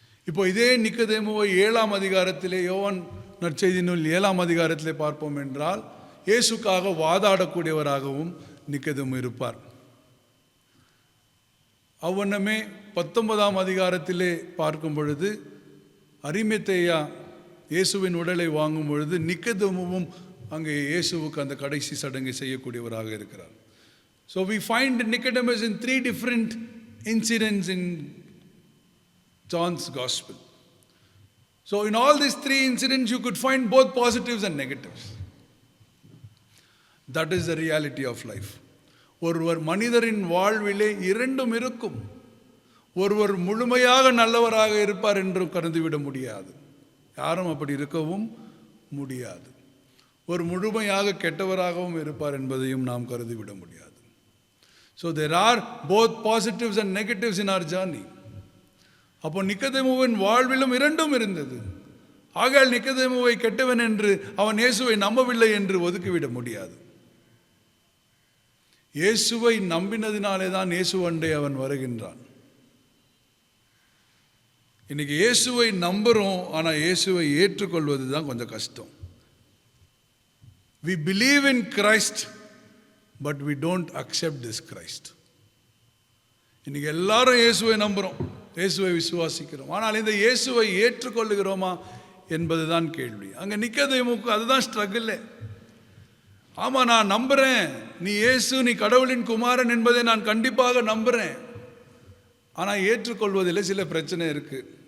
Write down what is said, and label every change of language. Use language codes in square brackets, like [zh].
[ta] இப்போ இதே நிக்கதேமுவை 7ஆம் அதிகாரத்திலே, யோவான் நற்செய்தி நூல் 7ஆம் அதிகாரத்திலே பார்ப்போம் என்றால், இயேசுக்காக வாதாடக்கூடியவராகவும் நிக்கதேமு இருப்பார். அவ்வண்ணமே 19ஆம் அதிகாரத்திலே பார்க்கும் பொழுது, அரிமத்தேயா இயேசுவின் உடலை வாங்கும் பொழுது நிக்கதேமுவும் அங்கே இயேசுவுக்கு அந்த கடைசி சடங்கை செய்யக்கூடியவராக இருக்கிறார். [en] So we find Nicodemus in 3 different incidents in John's Gospel. So in all these 3 incidents you could find both positives and negatives. That is the reality of life. [ta] ஒருவர் மனிதரின் வாழ்விலே இரண்டும் இருக்கும். ஒருவர் முழுமையாக நல்லவராக இருப்பார் என்று கருதிவிட முடியாது. யாரும் அப்படி இருக்கவும் முடியாது. ஒரு முழுமையாக கெட்டவராகவும் இருப்பார் என்பதையும் நாம் கருதிவிட முடியாது. [en] So there are both positives and negatives in our journey. [ta] அப்போ நிக்கதேமுவின் வாழ்விலும் இரண்டும் இருந்தது. ஆகையால் நிக்கதேமுவை கெட்டவன் என்று, அவன் இயேசுவை நம்பவில்லை என்று ஒதுக்கிவிட முடியாது. இயேசுவை நம்பினதினாலே தான் இயேசுவண்டை அவன் வருகின்றான். இன்னைக்கு இயேசுவை நம்புகிறோம், ஆனால் இயேசுவை ஏற்றுக்கொள்வது தான் கொஞ்சம் கஷ்டம். [en] We believe in Christ, but we don't accept this Christ. [ta] இன்னைக்கு எல்லாரும் இயேசுவை நம்புகிறோம், இயேசுவை விசுவாசிக்கிறோம், ஆனால் இந்த இயேசுவை ஏற்றுக்கொள்ளுகிறோமா என்பதுதான் கேள்வி. அங்கே நிக்கதேமுக்கு அதுதான் ஸ்ட்ரகிள். ஆமாம், நான் நம்புகிறேன், நீ இயேசு, நீ கடவுளின் குமாரன் என்பதை நான் கண்டிப்பாக நம்புகிறேன், ஆனால் ஏற்றுக்கொள்வதில் சில பிரச்சனை இருக்குது.